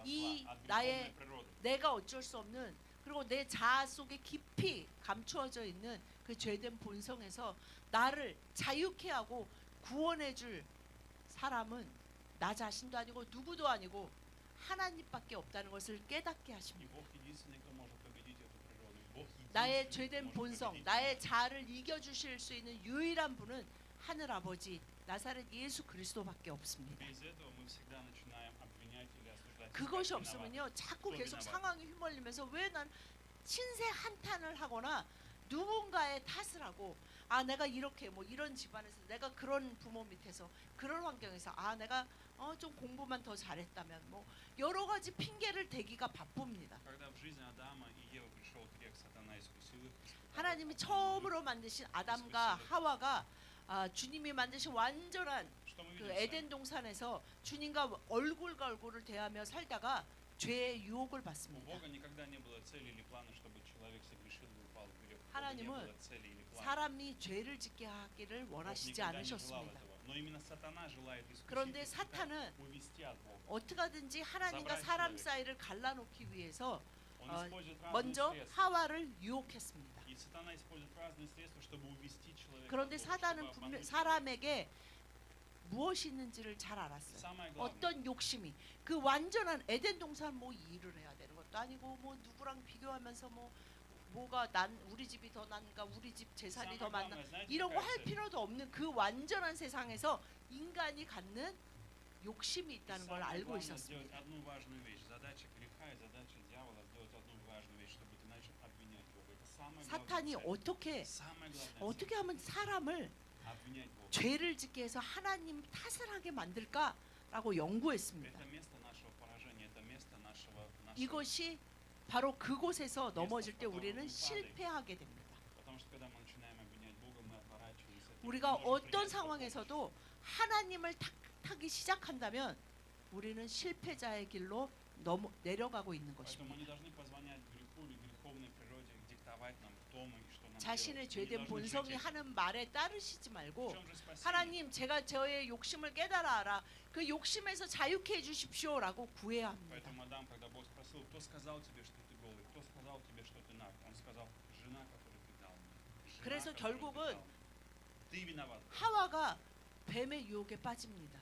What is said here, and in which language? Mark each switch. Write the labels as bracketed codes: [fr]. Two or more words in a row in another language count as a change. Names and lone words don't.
[ko] 이 [ru] зла, от [ko] 나의 [ru] греховной природы. [ko] 내가 어쩔 수 없는 그리고 내 자아 속에 깊이 감추어져 있는 그 죄된 본성에서 나를 자유케 하고 구원해 줄 사람은 나 자신도 아니고 누구도 아니고 하나님밖에 없다는 것을 깨닫게 [ru] И [ko] 하십니다. [ru] Бог единственный, кто может победить эту природу. Бог [ko] 나의 [ru] единственный, кто [ko] 죄된 [ru] может [ko] 본성, [ru] победить [ko] 나의 [ru] меня. [ko] 자아를 이겨 주실 수 있는 유일한 분은 하늘 아버지 나사렛 예수 그리스도밖에 없습니다. [ru] Без этого мы всегда начинаем обвинять или осуждать. [ko] 그것이 [ru] себя, [ko] 없으면요 자꾸 또 계속 비난하고. 상황에 휘말리면서 왜 난 신세 한탄을 하거나 누군가의 탓을 하고 아 내가 이렇게 뭐 이런 집안에서 내가 그런 부모 밑에서 그런 환경에서 아 내가 좀 공부만 더 잘했다면 뭐 여러 가지 핑계를 대기가 바쁩니다. [ru] Когда в жизни Адама и Евы пришел грех, сатана искусил их. [ko] 하나님이 처음으로 만드신 아담과 하와가 주님이 만드신 완전한 [ru] Что мы [ko] 그 [ru] видим? [ko] 에덴 동산에서 주님과 얼굴과 얼굴을 대하며 살다가 죄의 유혹을 [ru] У [ko] 받습니다. [ru] Бога никогда не было цели или плана, чтобы человек согрешил и упал в грех. У Бога не [ko] 하나님은 [ru] было цели или плана. [ko] 사람이 죄를 짓게 하기를 [ru] Бог [ko] 원하시지 [ru] никогда не желал [ko] 않으셨습니다. [ru] этого. Но именно сатана желает искусить [ko] 그런데 [ru] и [ko] 사탄은 [ru] увести от Бога. [ko] 어떻게 하든지 하나님과 사브라이 사람 [ru] человек. [ko] 사이를 갈라놓기 위해서 [ru] Он [ko] 어, [ru] использует разные [ko] 먼저 [ru] средства. [ko] 하와를 유혹했습니다. [ru] И сатана использует разные средства, чтобы увести человека. [ko] 그런데 [ru] от Бога, [ko] 사단은 [ru] чтобы [ko] 분명 [ru] обмануть [ko] 사람에게 무엇이 있는지를 잘 [ru] человека. [ko] 알았어요. [ru] Самое главное. [ko] 어떤 욕심이 그 완전한 에덴 동산 뭐 일을 해야 되는 것도 아니고 뭐 누구랑 비교하면서 뭐 뭐가 난 우리 집이 더 난가 우리 집 재산이 [ru] Самое [ko] 더 많나 [ru] главное, знаете, [ko] 이런 거 [ru] какая [ko] 할 [ru] цель? [ko] 필요도 없는 그 완전한 세상에서 인간이 갖는 욕심이 [ru] И [ko] 있다는 걸 [ru] самое [ko] 알고 [ru] главное [ko] 있었습니다. [ru] сделать одну важную вещь. Задача греха и задача дьявола сделать одну важную вещь, чтобы ты начал обвинять Бога. Это самая [ko] 사탄이 [ru] главная цель. [ko] 어떻게 [ru] Самая главная [ko] 어떻게 [ru] цель. [ko] 하면 사람을 [ru] Обвинять Бога. [ko] 죄를 짓게 해서 하나님 탓을 하게 만들까라고 연구했습니다. [ru] Это место нашего поражения, это место нашего [ko] 이것이 바로 그곳에서 넘어질 때 우리는 실패하게 됩니다. [ru] потому что когда мы начинаем обвинять Бога, мы отворачиваемся от него. [ko] 우리가 [ru] Мы можем [ko] 어떤 [ru] принять [ko] 상황에서도 하나님을 탓하기 시작한다면 우리는 실패자의 길로 내려가고 있는 [ru] помощь. Поэтому [ko] 것입니다. [ru] мы не должны позвонять греху или греховной природе диктовать нам, кто мы и что нам [ko] 자신의 [ru] делать. Мы не [ko] 죄된 [ru] должны [ko] 본성이 [ru] жить этим. [ko] 하는 말에 따르시지 [ru] В [ko] 말고 [ru] чем же спасение? [ko] 하나님 제가 저의 욕심을 깨달아 알아 그 욕심에서 자유케 해주십시오라고 구해야 합니다. [ru] Поэтому Адам, когда Бог спросил, кто сказал тебе, что ты голый, кто сказал тебе, что ты наг, он сказал, жена, которую ты дал мне. Жена, [ko] 그래서 [ru] которую ты [ko] 결국은 [ru] дал мне. Ты виноват. [ko] 하와가 뱀의 유혹에 빠집니다.